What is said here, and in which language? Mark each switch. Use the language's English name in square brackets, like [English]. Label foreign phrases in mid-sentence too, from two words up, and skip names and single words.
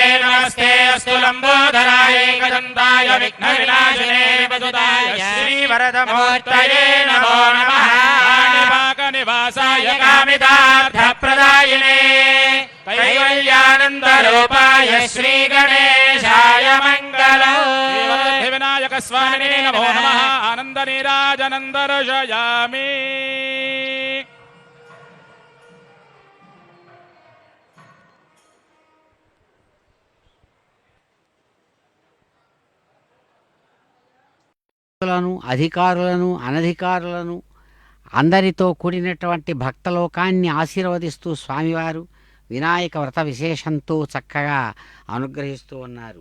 [Sanskrit] नमस्ते अस्तु लंबोदराय एकदन्ताय विघ्नविनाशिने वसुताय श्रीवरदमूर्तये नमो नमः पाणिपाकनिवासाय कामितार्थप्रदायिने कैवल्यानन्दरूपाय श्रीगणेशाय मङ्गलम् श्रीवरसिद्धिविनायक स्वामिने नमो नमः आनन्दनीराजनं दर्शयामि [Telugu] అధికారులను అనధికారులను అందరితో కూడినటువంటి భక్తలోకాన్ని ఆశీర్వదిస్తూ స్వామివారు వినాయక వ్రత విశేషంతో చక్కగా అనుగ్రహిస్తూ ఉన్నారు.